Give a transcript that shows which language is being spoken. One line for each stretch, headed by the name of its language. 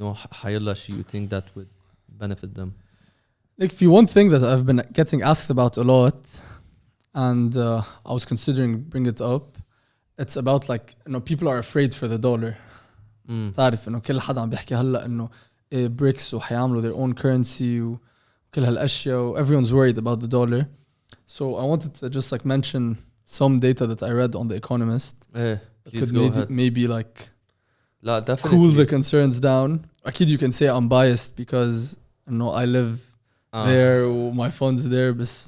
Arabic: حيلا شيء
English: you think that would benefit them. Like one thing that I've been getting asked about a lot, and I was considering bring it up. It's about like people are afraid for the dollar.
Arabic: تعرف إنه كل حدا عم بيحكي هلا إنه BRICS وحيعملوا
English: their own currency
Arabic: وكل هالأشياء.
English: Everyone's worried about the dollar. So I wanted to just like mention some data that I read on The Economist. That could maybe like cool the concerns down. أكيد you can say I'm biased because I live there my funds there
Arabic: بس